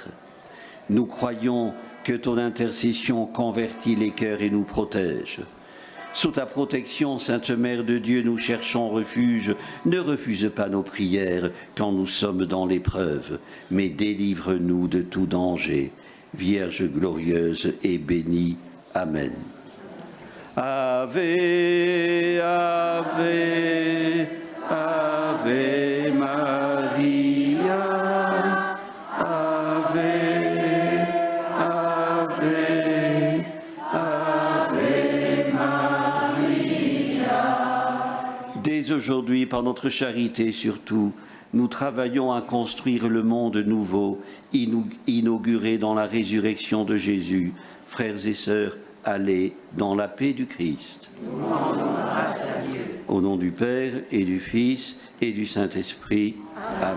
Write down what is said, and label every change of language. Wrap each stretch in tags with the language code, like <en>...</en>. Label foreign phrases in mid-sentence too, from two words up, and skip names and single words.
<fr>Nous croyons que ton intercession convertit les cœurs et nous protège. Sous ta protection, Sainte Mère de Dieu, nous cherchons refuge. Ne refuse pas nos prières quand nous sommes dans l'épreuve, mais délivre-nous de tout danger. Vierge glorieuse et bénie. Amen.</fr> <la>Ave, Ave, Ave Maria, Ave, Ave, Ave Maria.</la> <fr>Dès aujourd'hui, par notre charité surtout, nous travaillons à construire le monde nouveau, inauguré dans la résurrection de Jésus. Frères et sœurs, allez dans la paix du Christ. Nous rendons grâce à Dieu. Au nom du Père et du Fils et du Saint-Esprit.</fr>